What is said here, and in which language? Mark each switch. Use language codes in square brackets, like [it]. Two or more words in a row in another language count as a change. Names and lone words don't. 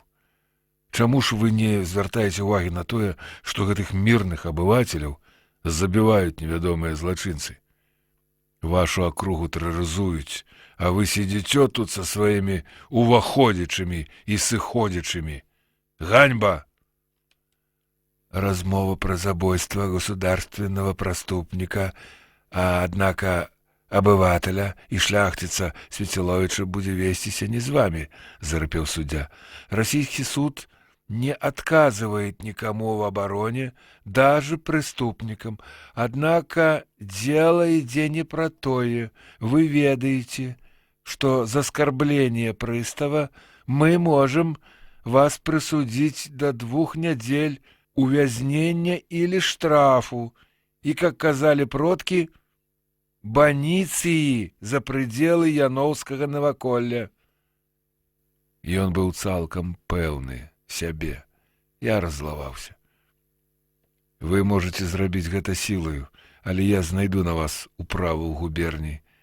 [be] Чаму ж вы не звяртаеце ўвагі на тое, што гэтых мірных абывацеляў забіваюць невядомыя злачынцы. Вашу акругу тэрарызуюць, а вы сидзіцё тут са сваімі уваходзячымі і сыходзячымі. Ганьба! [ru] Размова про забойство государственного преступника, а однако обывателя и шляхтица Светиловича будет вестися не с вами, зарыпел судья. Российский суд не отказывает никому в обороне, даже преступникам. Однако дело иде не про тое. Вы ведаете, что за оскорбление пристава мы можем вас присудить до 2 недель увязнення или штрафу, и, как казали продки, баніцыі за пределы Яноўскага наваколля. [be] Ён быў цалкам пэўны сябе. Я раззлаваўся. [ru] Вы можете [be] зрабіць гэта сілаю, але я знайду на вас управу ў губерні.